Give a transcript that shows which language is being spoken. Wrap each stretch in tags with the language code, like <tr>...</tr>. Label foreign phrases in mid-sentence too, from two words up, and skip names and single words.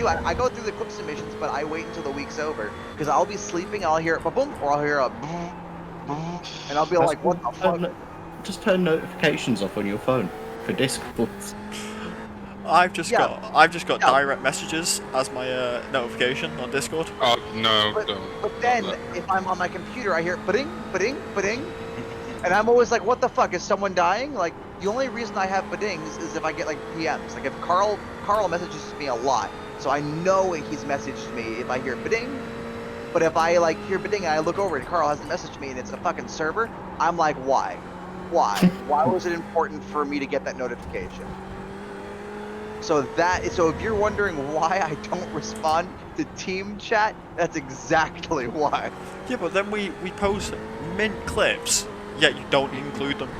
<en>I go through the clip submissions, but I wait until the week's over because I'll be sleeping and I'll hear a boom or I'll hear a boom, boom, and I'll be like, "What the fuck?" Just turn notifications off on your phone for Discord. I've just got direct messages as my notification on Discord. Oh no! But then if I'm on my computer, I hear ba-ding, ba-ding, ba-ding, and I'm always like, "What the fuck? Is someone dying?" Like the only reason I have ba-dings is if I get like PMs. Like if Carl messages me a lot, so I know he's messaged me if I hear ba-ding. But if I like hear ba-ding and I look over and Carl hasn't messaged me and it's a fucking server, I'm like, why? Why was it important for me to get that notification? So if you're wondering why I don't respond to team chat, that's exactly why. Yeah, but then we post mint clips, yet you don't include them.</en>